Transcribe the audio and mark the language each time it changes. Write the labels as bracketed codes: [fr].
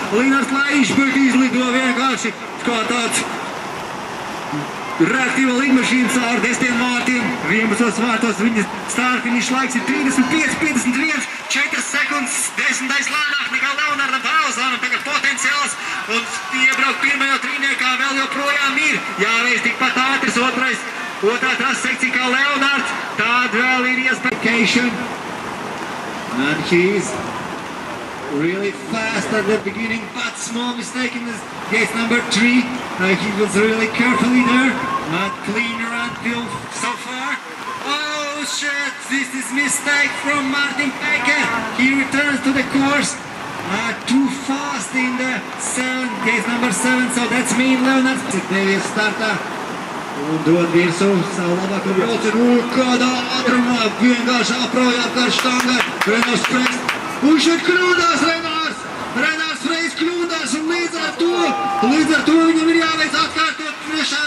[lv] Lignārds Laidiņš, bet izlido vienkārši kā tāds reaktīva lidmašīna caur 10 vārtiem, 11 vārtos viņa startfiniša laiks ir 35-51, 4 sekundes, 10. lēnāk nekā Leonardam Pailsonam, tagad potenciāls, un iebraukt pirmajā trīniekā vēl joprojām ir, jāveic tikpat ātris, otrā trasa sekcija kā Leonards, tāda vēl ir iespēja. [en] And he's really fast at the beginning, but small mistake in this gate number 3. He was really carefully there, not clean run till so far. Oh shit, this is mistake from Martin Becker. He returns to the course too fast in the gate number 7, so that's mean Leonards. [lv] Devies startā un dod virsū savu labāko braucienu. Kādā ātrumā vienkārši aprojā par štangai. Renaus Freis. Un šeit kļūdās Renārs Freis kļūdās un līdz ar to viņam ir jāveic atkārtot 3.